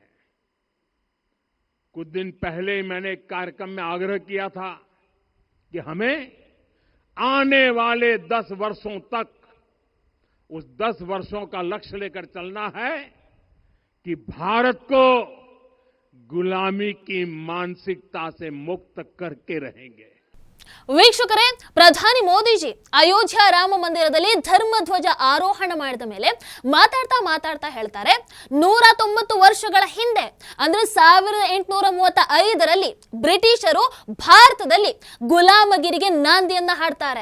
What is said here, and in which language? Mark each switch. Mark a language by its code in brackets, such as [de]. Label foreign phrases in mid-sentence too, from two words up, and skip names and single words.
[hi] कुछ दिन पहले मैंने एक कार्यक्रम में आग्रह किया था कि हमें आने वाले 10 वर्षों तक उस 10 वर्षों का लक्ष्य लेकर चलना है कि भारत को गुलामी की मानसिकता से मुक्त करके रहेंगे। [kn] ವೀಕ್ಷಕರೇ, ಪ್ರಧಾನಿ ಮೋದಿಜಿ ಅಯೋಧ್ಯ ರಾಮ ಮಂದಿರದಲ್ಲಿ ಧರ್ಮಧ್ವಜ ಆರೋಹಣ ಮಾಡಿದ ಮೇಲೆ ಮಾತಾಡ್ತಾ ಹೇಳ್ತಾರೆ, 190 ವರ್ಷಗಳ ಹಿಂದೆ ಅಂದ್ರೆ 1835ರಲ್ಲಿ ಬ್ರಿಟಿಷರು ಭಾರತದಲ್ಲಿ ಗುಲಾಮಗಿರಿಗೆ ನಾಂದಿಯನ್ನ ಹಾಡ್ತಾರೆ.